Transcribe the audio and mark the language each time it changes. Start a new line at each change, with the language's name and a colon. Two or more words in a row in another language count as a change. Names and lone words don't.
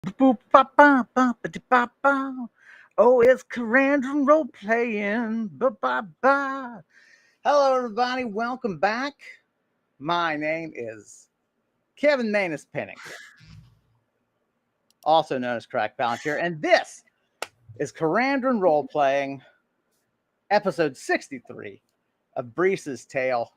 English: Boop, ba, ba, ba, ba, dee, ba, ba. Oh, it's Karandrin role playing. Ba, ba, ba. Hello, everybody. Welcome back. My name is Kevin Manus Penning, also known as Crack Palantir, and this is Karandrin role playing, episode 63 of Brise's Tale.